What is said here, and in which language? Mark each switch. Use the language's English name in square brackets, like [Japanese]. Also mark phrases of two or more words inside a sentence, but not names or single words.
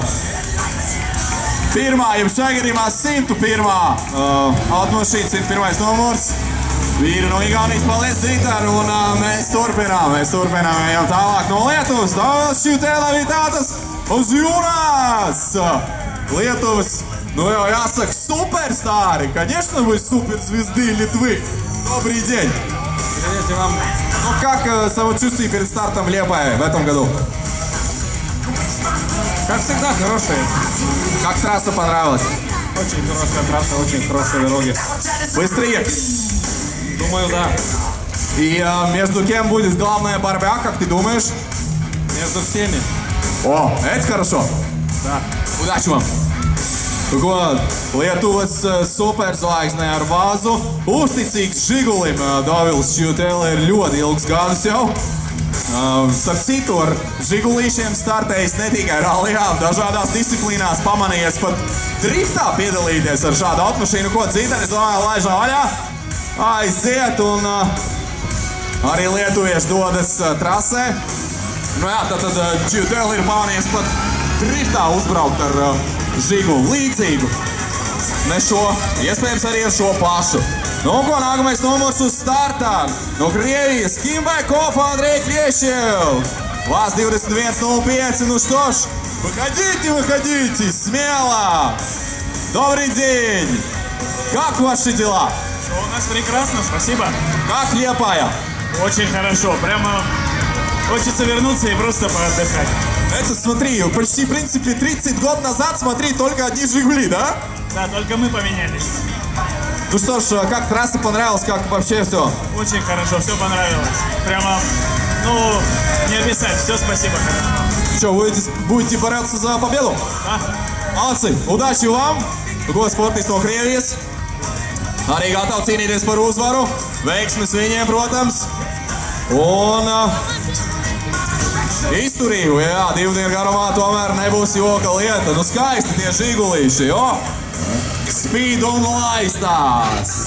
[Latvian] Pirmā, jums šajā gadījumā 101. Automašīna, 101. numurs. Vīri no Igaunijas, paldies Zintar, un mēs turpinām, ejam tālāk no Lietuvas. Šķiutēlavitātas uz jūras! Lietuvas, [Russian] ну я сак суперстары, конечно вы суперзвезды Литвы. Добрый день. Привет вам. Ну как самочувствие перед стартом в Liepāja в этом году? Как всегда, хорошие. Как трасса понравилась? Очень хорошая трасса, очень хорошие дороги. Быстрее? Думаю, да. И между кем будет главная борьба, как ты думаешь? Между всеми. О, это хорошо. Да. Удачи вам! [Latvian] Ko, Lietuvas superzvaigznē ar vāzu, uzticīgs Žigulim Dovils Šķiutēle ir ļoti ilgs gadus jau. Starp citu, ar Žigulīšiem startējis ne tikai rallijā, dažādās disciplīnās pamanījies pat driftā piedalīties ar šādu automašīnu. Ko, Zintar, es domāju, laižā vaļā, aiziet, un arī lietuvieši dodas trasē. Nu jā, tad Šķiutēle ir pamanījies pat driftā uzbraukt ar Žiguli līdzīgu. Ne šo, iespējams arī ar šo pašu. Nu, ko, nākamais numurs uz startā. No Krievijas, Kimbaikov, Andrei Клещев. [Russian] Вас 21:05, ну что ж, выходите, смело. Добрый день. Как ваши дела? У нас прекрасно, спасибо. Как Liepāja? Очень хорошо, прямо хочется вернуться и просто поотдыхать. Это, смотри, почти, в принципе, 30 год назад, смотри, только одни Жигули, да? Да, только мы поменялись. Ну что ж, как трасса понравилась, как вообще все? Очень хорошо, все понравилось. Прямо, ну, не описать, все спасибо. Что, будете бороться за победу? Да. Молодцы, удачи вам! [Latvian] Ko sportists no Krievijas. Arī gatavi cīnīties par uzvaru. Veiksmes viņiem, protams. Un izturību, jā, 2 dienu garumā tomēr nebūs joka lieta. Nu skaisti tie Žigulīši, jo? Spīd un laistās.